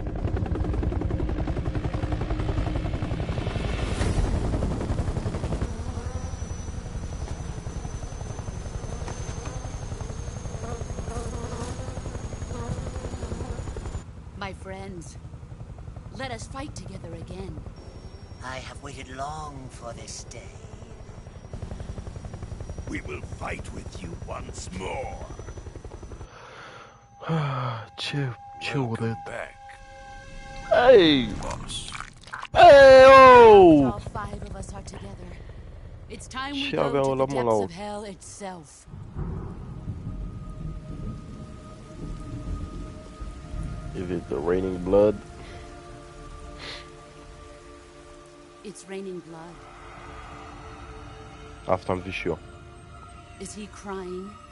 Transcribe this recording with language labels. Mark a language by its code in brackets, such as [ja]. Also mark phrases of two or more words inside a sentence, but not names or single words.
[en] My friends, let us fight together again. I have waited long for this day. We will fight with you once more. [ro] Ce urât. [en] Back. Hey! Boss. Hey, oh! All five of us are together. It's time we [ro] Și [en] go [ro] aveau [en] to [ro] la [en] the [ro] mână [en] depths o- of hell itself. Is it the raining blood? It's raining blood. [ro] Asta am zis și eu. [en] Is he crying?